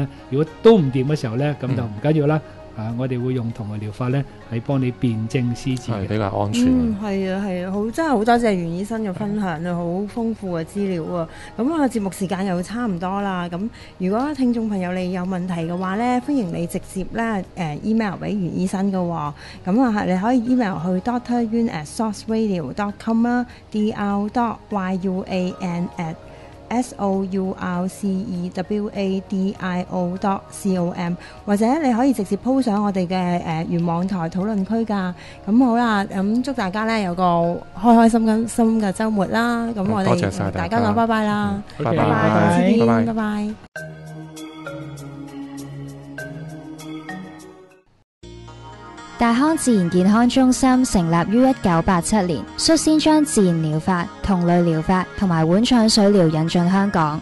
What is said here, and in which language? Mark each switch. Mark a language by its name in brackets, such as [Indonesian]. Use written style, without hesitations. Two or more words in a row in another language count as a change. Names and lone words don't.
[Cantonese] 如果都唔掂嘅時候咧，咁就唔緊要啦。我哋會用同類療法咧，係幫你辨證施治嘅，比較安全。係啊，真係好多謝袁醫生嘅分享啊，好豐富嘅資料啊。咁啊，節目時間又差唔多啦。咁如果聽眾朋友你有問題嘅話咧，歡迎你直接咧email 俾袁醫生嘅喎。咁啊，你可以 email 去 doctoryun@sourceradio.com 啦 dr.yuan@sourceewadio.com 或者你可以直接 po 上我哋嘅原網台討論區㗎。咁好啦，咁祝大家咧有個開心嘅週末啦。咁我哋同大家講拜拜啦，拜拜，下次見，拜拜。大康自然健康中心成立於1987年，率先將自然療法、同類療法同埋碗腸水療引進香港。